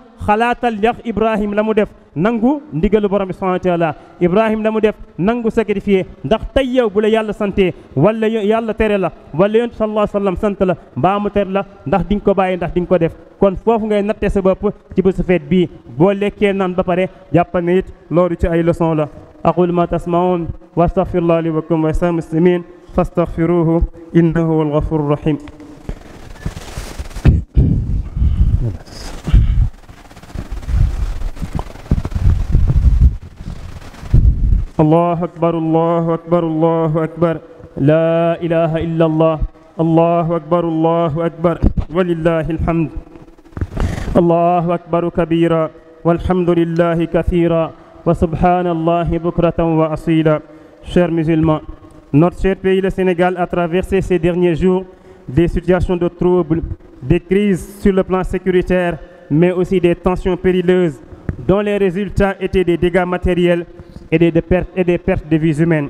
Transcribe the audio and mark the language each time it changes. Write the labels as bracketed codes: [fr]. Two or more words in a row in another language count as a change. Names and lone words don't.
[wo] xalaatal yax Ibrahim la mu def nangu ndigalu borom bi [ar] سبحانه وتعالى [wo] Ibrahim la mu def nangu sacrifié ndax tey yow bu la yàlla santee wala yàlla tere la wala yonent [ar] صلى الله عليه وسلم [wo] sant la mbaa mu tere la ndax di nga ko bàyyi ndax di nga ko def kon foofu ngay nattee sa bopp ci bésu feet bii boo lekkee naan ba pare jàppal ne it loolu ci ay leçon la [ar] أقول ما تسمعون وأستغفر الله لي ولكم ولسائر المسلمين فاستغفروه إنه هو الغفور الرحيم الله أكبر الله أكبر الله أكبر لا إله إلا الله الله أكبر الله أكبر ولله الحمد الله أكبر كبيرا والحمد لله كثيرا وسبحان الله بكرة وأصيلا. [fr] Chers musulmans, notre cher pays, le Sénégal, a traversé ces derniers jours des situations de troubles, des crises sur le plan sécuritaire, mais aussi des tensions périlleuses, dont les résultats étaient des dégâts matériels et des pertes de vies humaines.